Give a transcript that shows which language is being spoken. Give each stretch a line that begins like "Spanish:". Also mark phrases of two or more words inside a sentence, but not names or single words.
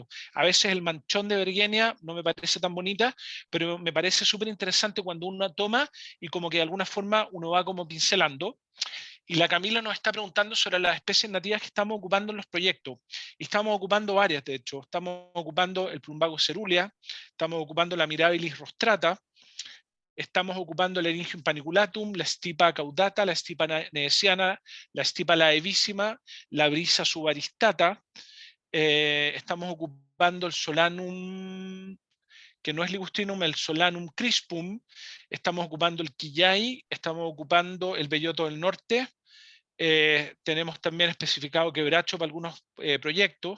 Spanish: A veces el manchón de Vergenia no me parece tan bonita, pero me parece súper interesante cuando uno toma y como que de alguna forma uno va como pincelando. Y la Camila nos está preguntando sobre las especies nativas que estamos ocupando en los proyectos. Y estamos ocupando varias, de hecho. Estamos ocupando el plumbago cerulea, estamos ocupando la Mirabilis rostrata, estamos ocupando el Eryngium paniculatum, la Stipa caudata, la Stipa neesiana, la Stipa laevísima, la Brisa subaristata. Estamos ocupando el Solanum, que no es Ligustrinum, el Solanum crispum. Estamos ocupando el Quillay, estamos ocupando el Belloto del norte. Tenemos también especificado quebracho para algunos proyectos.